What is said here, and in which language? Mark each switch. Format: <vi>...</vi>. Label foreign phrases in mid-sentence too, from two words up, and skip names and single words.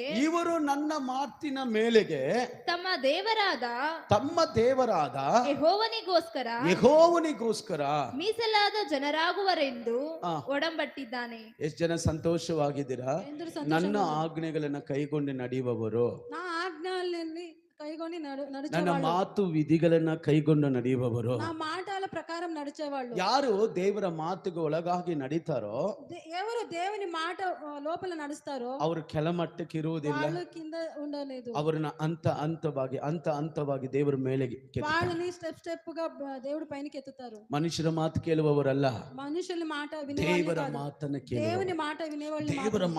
<kn>ನನ್ನ ಮಾತಿನ ಮೇಲೆಗೆ ತಮ್ಮ ದೇವರಾದ ಯೆಹೋವನಿಗೋಸ್ಕರ ಮೀಸಲಾದ ಜನರಾಗುವರೆಂದು ಆ. ಒಡಂಬಟ್ಟಿದ್ದಾನೆ. ಎಷ್ಟು ಜನ ಸಂತೋಷವಾಗಿದ್ದೀರಾ? ನನ್ನ ಆಜ್ಞೆಗಳನ್ನ ಕೈಗೊಂಡು ನಡೆಯುವವರು,</kn> <te>నా ఆజ్ఞల్ని కైగొని</te> <kn>ನನ್ನ</kn> <te>నడిచేవాళ్ళు,</te> <kn>ಮಾತು ವಿಧಿಗಳನ್ನ ಕೈಗೊಂಡು ನಡೆಯುವವರು.</kn> <te>నా మాటల ప్రకారం నడిచేవాళ్ళు,</te> <kn>ಯಾರು ದೇವರ ಮಾತುಗೆ ಒಳಗಾಗಿ ನಡೀತಾರೋ</kn> <te>ఎవరు దేవుని మాట లోపల నడుస్తారో</te> <kn>ಅವರು ಕೆಳಮಟ್ಟಕ್ಕೆ ಇರುವುದಿಲ್ಲ.</kn> <te>వాళ్ళు కింద ఉండలేదు.</te> <kn>ಅವರನ್ನ ಹಂತವಾಗಿ ದೇವರ ಮೇಲೆ</kn> <te>వాళ్ళని</te> <en>step step</en> <te>గా దేవుడి పైనకి ఎత్తుతారు.</te> <kn>ಮನುಷ್ಯರ ಮಾತು ಕೇಳುವವರಲ್ಲ,</kn> <te>మనుషుల మాట</te> <kn>ದೇವರ</kn> <te>వినేవాళ్ళు కాదు,</te> <kn>ಮಾತನ್ನ</kn> <te>దేవుని</te> <kn>ಕೇಳುವ</kn> <te>మాట వినేవాళ్ళు</te> <kn>ದೇವರ</kn>